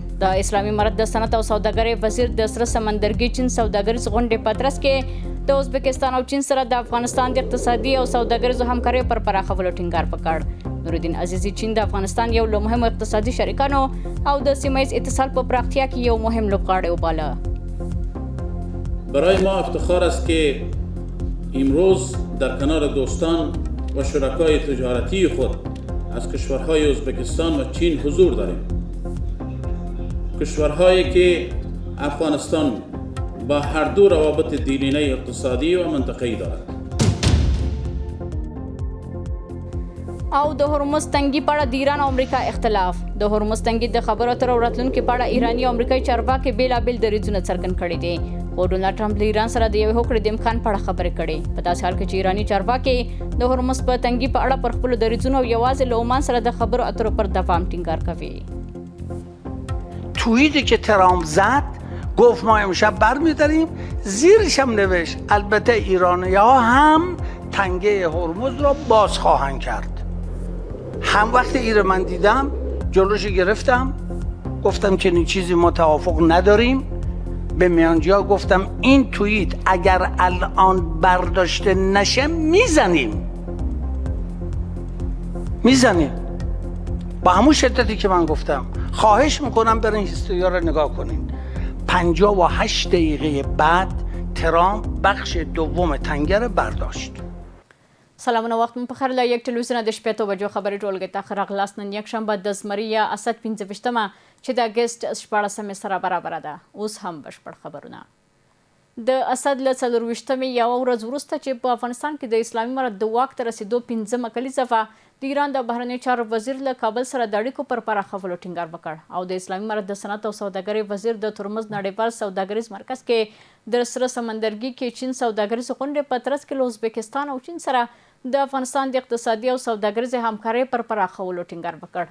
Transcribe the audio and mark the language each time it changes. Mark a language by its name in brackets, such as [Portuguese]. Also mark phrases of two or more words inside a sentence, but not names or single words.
[Pashto] د اسلامي امارت د صنعت او سوداګرۍ وزیر د سره سمندرګي چین سوداګریز غونډې په ترڅ کې د ازبکستان او چین سره د افغانستان د اقتصادي او سوداګریزو همکارۍ پر پراخولو ټینګار وکړ. نورالدین عزیزي چین د افغانستان یو له مهمو اقتصادي شریکانو او د سیمه ایز اتصال په پراختیا کې یو مهم لوبغاړی وباله. [Persian] برای ما افتخار است که امروز در کنار دوستان و شرکای تجارتی خود از کشورهای ازبکستان و چین حضور داریم. کشورهایی که افغانستان با هر دو روابط دینی اقتصادی و منطقه‌ای دارد. [Pashto] او د هرمز تنګي په اړه د ایران او امریکا اختلاف. د هرمز تنګي د خبرو اترو راتلونکي په اړه ایراني او امریکایي چارواکي بیلابیل دریځونه څرګند کړي دي. خو ډونالډ ټرمپ له ایران سره د یوې هوکړې د امکان په اړه خبرې کړې. په داسې حال کې چې ایراني چارواکي د هرمز په تنګي په اړه پر خپلو دریځونو یوازې له عمان سره د خبرو اترو پر دوام ټینګار کوي. [Persian] توییتی که ترامپ زد گفت ما امشب برمی‌داریم، زیرش هم نوشت البته ایرانی‌ها هم تنگه هرمز را باز خواهند کرد. هم وقت ایره من دیدم جلوش گرفتم، گفتم چنین چیزی ما توافق نداریم. به میانجیا گفتم این توییت اگر الان برداشته نشه میزنیم با همون شدتی که من گفتم. خواهش میکنم برین هیستوریا رو نگاه کنین. 58 دقیقه بعد ترامپ بخش دوم تنگه رو برداشت. [Pashto] سلامونه وخت مو په خیر. له یک ټلویزیون د شپېتو بجو خبرې ټولګې ته ښه راغلاست. نن یکشنبه د زمري یا اسد 15مه چې د اګست 14مې سره برابره ده. اوس هم بشپړ خبرونه. د اسد له 24مې یوه ورځ وروسته چې په افغانستان کې د اسلامي امارت د واک ته رسېدو 5مه کلیزه وه، د ایران د بهرنیو چارو وزیر له کابل سره د اړیکو پر پراخولو ټینګار وکړ او د اسلامي امارت د صنعت او سوداګرۍ وزیر د ترمز نړیوال سوداګریز مرکز کې د سره سمندرګي کې چین سوداګریز غونډې په ترڅ کې له ازبکستان او چین سره د افغانستان د اقتصادي او سوداګریزې همکارۍ پر پراخولو ټینګار وکړ.